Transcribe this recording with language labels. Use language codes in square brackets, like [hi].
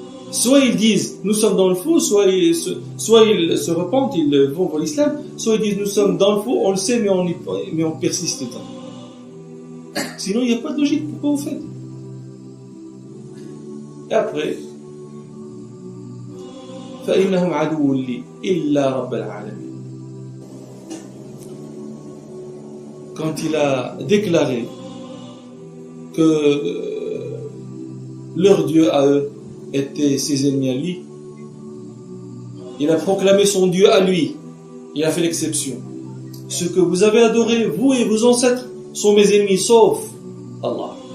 [fr] Soit ils disent, nous sommes dans le faux, soit ils se repentent, ils vont vers l'islam, soit ils disent, nous sommes dans le faux, on le sait, mais on persiste dedans. Sinon, il n'y a pas de logique, pourquoi vous faites? Et après, [ar] فإنهم عدو لي إلا رب العالمين. [fr] Quand il a déclaré que leur Dieu à eux était ses ennemis à lui, il a proclamé son Dieu à lui. Il a fait l'exception. Ce que vous avez adoré, vous et vos ancêtres, sont mes ennemis, sauf Allah.